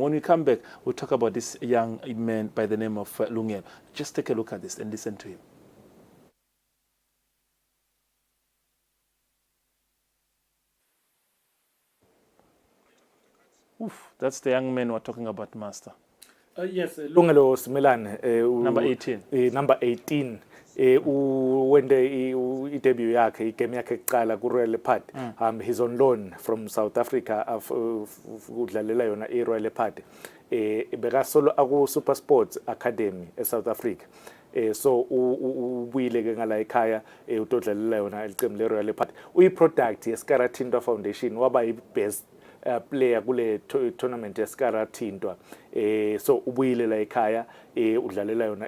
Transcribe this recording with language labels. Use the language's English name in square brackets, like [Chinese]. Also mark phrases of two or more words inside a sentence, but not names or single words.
[English] When we come back, we'll talk about this young man by the name of Lungel. Just take a look at this and listen to him. Oof, that's the young man we're talking about, Master. Yes, Lungelo Simelane. Number 18. Number 18. [Swati] Wende debut yakhe igame yakhe kuqala ku Royal Leopard. [English] He's on loan from South Africa [Swati] udlalela yona iRoyal Leopard. Beka solo aku Super Sports Academy eSouth Africa. So ubuyile ke ngala ekhaya utodlalela yona iqembu leRoyal Leopard. Uyi product yeSkarathintwa Foundation waba [English] best player [Swati] kule tournament esikarathintwa so ubuyile la ekhaya udlalela yona